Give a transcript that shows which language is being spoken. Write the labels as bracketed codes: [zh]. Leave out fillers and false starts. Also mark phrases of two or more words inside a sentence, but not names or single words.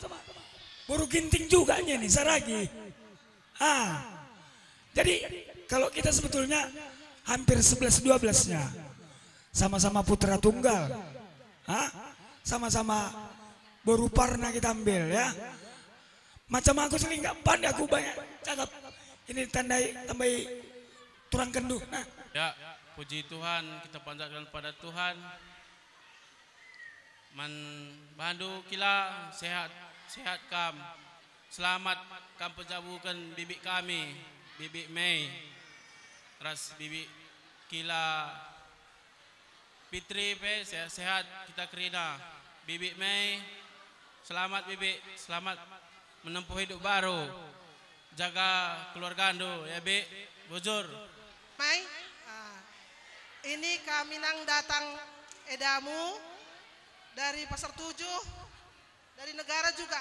[id] Baru ginting juga nih saragi. Jadi kalau kita sebetulnya hampir 11-12-nya sama-sama putra tunggal. Sama-sama baru parna kita ambil ya. Macam aku sering nggak pandai aku banyak cakap. [btx] Ini tambahi turang kendu. [id] Ya, puji Tuhan, kita panjatkan pada Tuhan. [btx] Man bandu kila sehat kam. Selamat kam penjabukan bibik kami, bibik Mei. Ras bibik kila Fitri pe sehat kita kerina. [id] Bibik Mei, selamat bibik, selamat menempuh hidup baru. [btx] Jaga keluarga ando ya Bi, bujur. [id] Mai, ini kami nang datang edamu dari Pasar 7, dari negara juga.